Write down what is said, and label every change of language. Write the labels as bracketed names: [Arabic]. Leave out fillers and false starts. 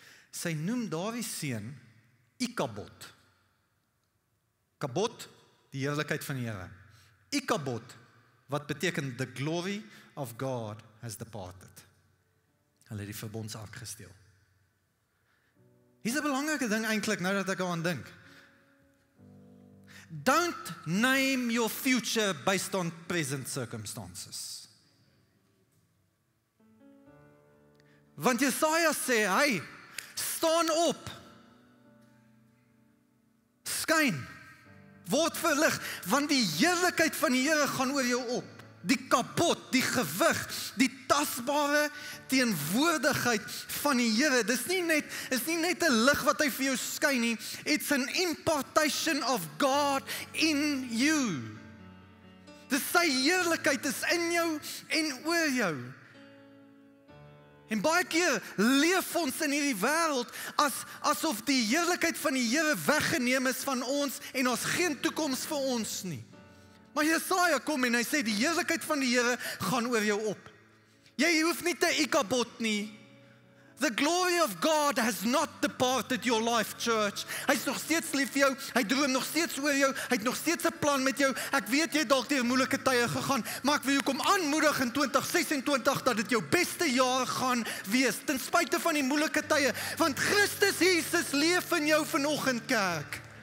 [Afrikaans] Sy noem daardie seun Ikabod. Kabod, die heerlikheid van die Here. Ikabod, wat beteken [English] the glory of God has departed. [Afrikaans] Hulle het die verbondsark gesteel. Hier is 'n belangrike ding eintlik, nou dat ek aan dink. [English] Don't name your future based on present circumstances. [Afrikaans] Want Jesaja sê, hey, staan op, skyn, word verlig, want die heerlikheid van die Here gaan oor jou op. Die kapot, die gewig, die tasbare teenwoordigheid van die Here. Dis nie net 'n lig wat hy vir jou skyn nie. [English] It's an impartation of God in you. [Afrikaans] Dis sy heerlikheid is in jou en oor jou. En baie keer leef ons in hierdie wêreld asof die heerlikheid van die Here weggeneem is van ons en ons geen toekoms vir ons nie. Maar Jesaja kom en hy sê die heerlikheid van die Here gaan oor jou op. Jy hoef nie te Ikabod nie. [English] The glory of God has not departed your life, church. [Afrikaans] Hy is nog steeds lief vir jou, hy droom nog steeds oor jou, hy het nog steeds 'n plan met jou. Ek weet jy het dalk deur moeilike tye gegaan, maar ek wil jou kom aanmoedig in 2026 dat dit jou beste jaar gaan wees, ten spyte van die moeilike tye, want Christus Jesus leef in jou vanoggend, kerk.